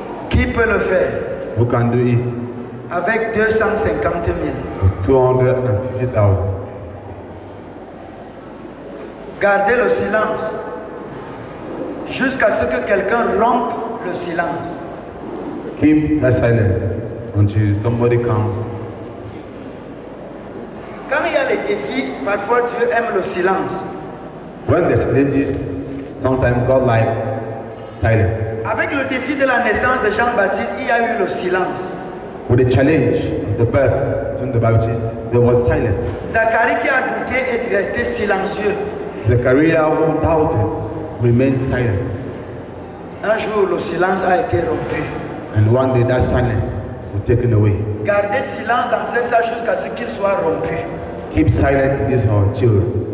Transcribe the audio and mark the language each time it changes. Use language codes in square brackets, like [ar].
[fr] Qui peut le faire [en] Who can do it [fr] avec 250 000? [en] with 250,000? [fr] Gardez le silence jusqu'à ce que quelqu'un rompe le silence. [en] Keep that silence until somebody comes. [fr] Quand il y a les défis, parfois Dieu aime le silence. [en] When there's challenges, sometimes God likes silence. [fr] Avec le défi de la naissance de Jean-Baptiste, il y a eu le silence. [en] With the challenge of the birth of John the Baptist, there was silence. [fr] Zacharie qui a douté est resté silencieux. [en] Zechariah, who doubted, remained silent. [fr] Un jour, le silence a été rompu. [en] And one day that silence was taken away. [fr] Gardez silence dans ce sens jusqu'à ce qu'il soit rompu. [en] Keep silent in this our children.